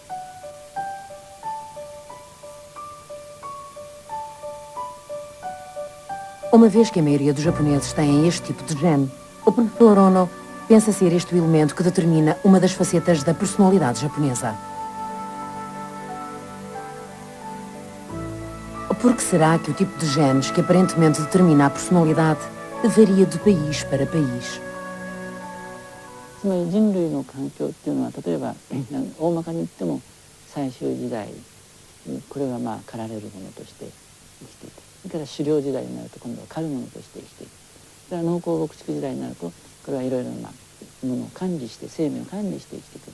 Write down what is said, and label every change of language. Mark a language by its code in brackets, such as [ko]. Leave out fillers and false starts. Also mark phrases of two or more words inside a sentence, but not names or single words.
[pt] Uma vez que a maioria dos japoneses têm este tipo de gene, o professor Ono pensa ser este o elemento que determina uma das facetas da personalidade japonesa. Por que será que o tipo de genes que aparentemente determina a personalidade varia de país para país? [ja] つまり人類の環境っていうのは例えば大まかに言っても最終時代これが狩られるものとして生きていて、それから狩猟時代になると今度は狩るものとして生きていく。それから農耕牧畜時代になるとこれはいろいろなものを管理して生命を管理して生きてくる。